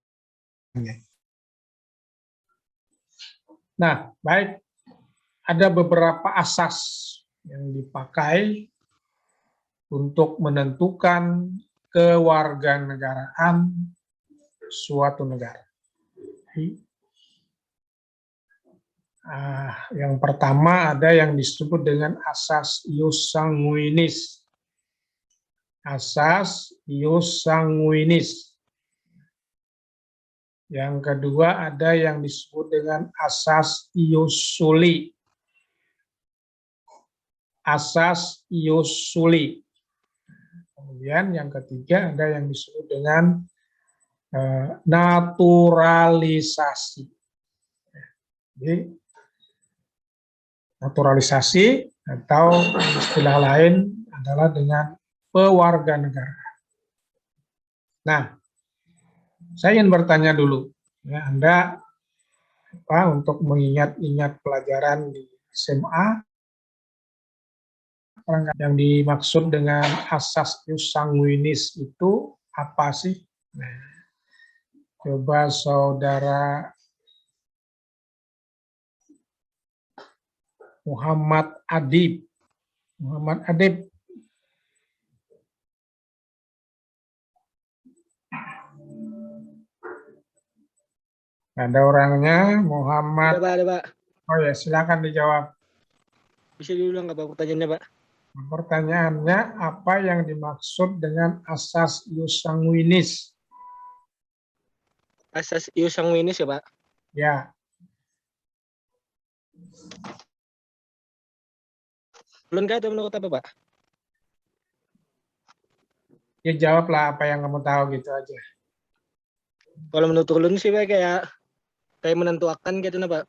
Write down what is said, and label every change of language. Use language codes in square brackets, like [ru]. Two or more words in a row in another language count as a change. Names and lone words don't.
[id] Nah, baik, ada beberapa asas yang dipakai untuk menentukan kewarganegaraan suatu negara. Yang pertama ada yang disebut dengan asas [la] ius sanguinis. Asas ius sanguinis. [id] Yang kedua ada yang disebut dengan asas [la] ius soli. Asas ius soli. [id] Kemudian yang ketiga ada yang disebut dengan naturalisasi. Jadi naturalisasi atau istilah lain adalah dengan pewarganegaraan. Nah, saya ingin bertanya dulu, ya, Anda untuk mengingat-ingat pelajaran di SMA, yang dimaksud dengan asas [la] ius sanguinis [id] itu apa sih? Nah, coba saudara Muhammad Adib. Muhammad Adib. Ada orangnya, Muhammad. Ada, Pak. Oh ya, silakan dijawab. Bisa diulang nggak, Pak, pertanyaannya, Pak? Pertanyaannya, apa yang dimaksud dengan asas [la] ius sanguinis? [id] Asas [la] ius sanguinis [id] ya, Pak? Ya. Belum kah atau menurut apa, Pak? Ya jawablah apa yang kamu tahu gitu aja. Kalau menurut ulun sih, Pak, kayak menentukan gitu, Pak.